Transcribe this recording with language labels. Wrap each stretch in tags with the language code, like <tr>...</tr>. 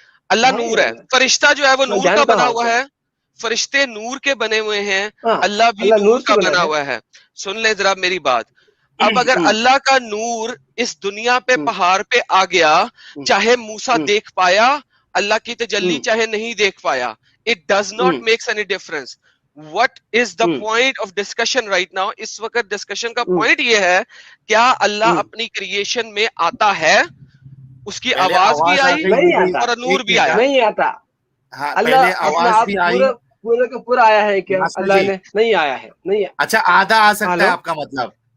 <ur>اللہ نور ہے, فرشتہ جو ہے وہ نور کا بنا ہوا ہے. فرشتے نور کے بنے ہوئے ہیں, اللہ بھی نور کا بنا ہوا ہے. سن لیں ذرا میری بات. اب اگر اللہ کا نور اس دنیا پہ پہاڑ پہ آ گیا, چاہے موسیٰ دیکھ پایا اللہ کی تجلی, چاہے نہیں دیکھ پایا,</ur> <en>it does not makes any difference. What is the point of discussion right now?</en> <ur>اس وقت ڈسکشن کا پوائنٹ یہ ہے, کیا اللہ اپنی کریشن میں آتا ہے؟ اس کی آواز بھی آئی اور نور بھی آیا. نہیں آتا. اللہ آواز بھی آئی پورے کا پورا آیا ہے کیا؟ اللہ نے نہیں آیا ہے. نہیں. اچھا آدھا آ سکتا ہے آپ کا مطلب؟</ur>